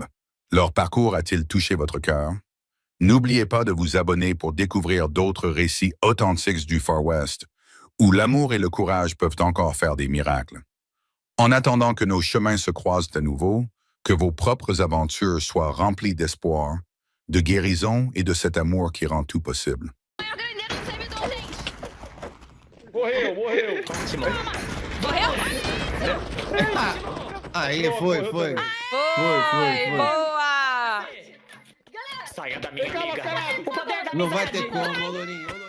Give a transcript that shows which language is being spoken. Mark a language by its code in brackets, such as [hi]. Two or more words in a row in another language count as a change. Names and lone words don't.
[fr] Leur parcours a-t-il touché votre cœur? N'oubliez pas de vous abonner pour découvrir d'autres récits authentiques du Far West, où l'amour et le courage peuvent encore faire des miracles. En attendant que nos chemins se croisent à nouveau, que vos propres aventures soient remplies d'espoir, de guérison et de cet amour qui rend tout possible. [pt] Morreu. Morreu? Aí, foi. Foi, Foi. boa! Saia da minha amiga. Não vai ter como, ô Lourinho.